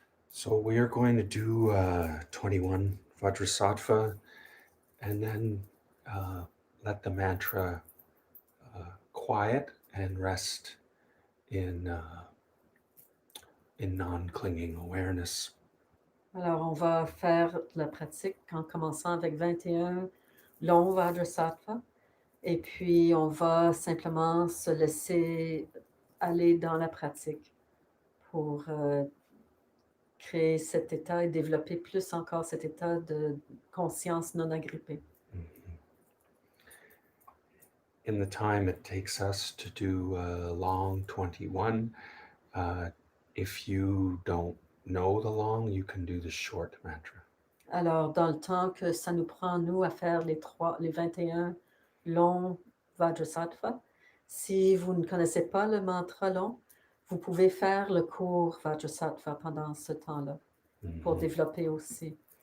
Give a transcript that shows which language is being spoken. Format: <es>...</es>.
<en>So we are going to do 21 Vajrasattva and then let the mantra quiet and rest in in non-clinging awareness.</en> <fr>Alors, on va faire la pratique en commençant avec 21 longs Vajrasattva. Et puis, on va simplement se laisser aller dans la pratique pour créer cet état et développer plus encore cet état de conscience non agrippée.</fr> <en>In the time it takes us to do long 21, if you don't know the long, you can do the short mantra.</en> <fr>Alors, dans le temps que ça nous prend, nous, à faire les 21 longs Vajrasattva, si vous ne connaissez pas le mantra long, vous pouvez faire le cours Vajrasattva pendant ce temps-là pour développer aussi.</fr>